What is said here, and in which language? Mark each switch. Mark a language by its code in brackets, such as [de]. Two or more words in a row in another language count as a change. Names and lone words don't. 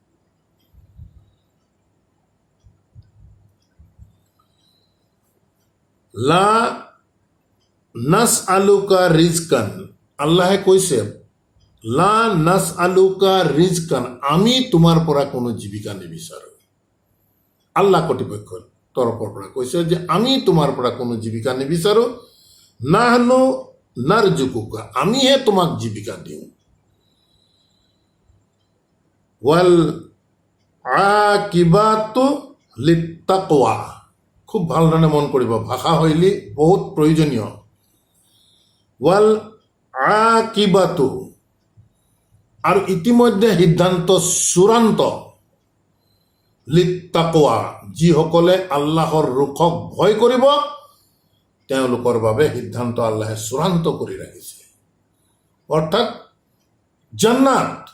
[ar] لا نسألك رزقا, [as] আল্লাহে কৈছে [ar] لا نسألك رزقا, [as] আমি তোমাৰ পৰা কোনো জীৱিকা নিবিচাৰো। আল্লাহ কৰ্তৃপক্ষৰ তৰফৰ পৰা কৈছে যে আমি তোমাৰ পৰা কোনো জীৱিকা নিবিচাৰো। [ar] نحن نرزقك, [as] আমিহে তোমাক জীৱিকা দিওঁ। [ar] والعاقبة للتقوى, [as] খুব ভাল ধৰণে মন কৰিব, ভাষা শৈলী বহুত প্ৰয়োজনীয়। [ar] والعاقبة, [as] আৰু ইতিমধ্যে সিদ্ধান্ত চূড়ান্ত, লিত্তাকৱা, যিসকলে আল্লাহৰ ৰুখক ভয় কৰিব তেওঁলোকৰ বাবে সিদ্ধান্ত আল্লাহে চূড়ান্ত কৰি ৰাখিছে, অৰ্থাৎ জান্নাত।